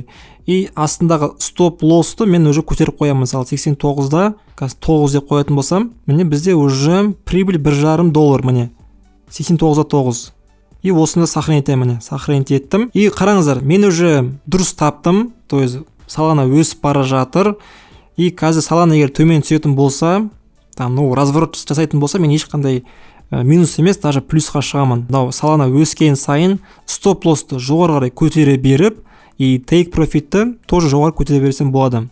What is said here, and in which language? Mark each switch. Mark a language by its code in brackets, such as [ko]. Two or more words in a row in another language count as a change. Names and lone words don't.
[kk] И астындағы стоп лоссты мен уже көтеріп қоямын. Мысалы, 89-да қазір 9 деп қоятын болсам, міне бізде [ru] уже прибыль [kk] $1.5, міне 89-да 9. И осыны сохранить етемін, сохранить еттім. И қараңыздар, мен уже дұрыс таптым, [ru] то есть [kk] Solana өсіп бара жатыр. И қазір Solana егер төмен түсетін болса, [ru] там, разворот [kk] жасайтын болса, мен ешқандай минус емес, даже плюсқа шығамын. Solana өскен сайын стоп лоссты жоғары қарай көтере беріп, и [en] take profit'ті [kk] тоже жоғары көтере берсем болады.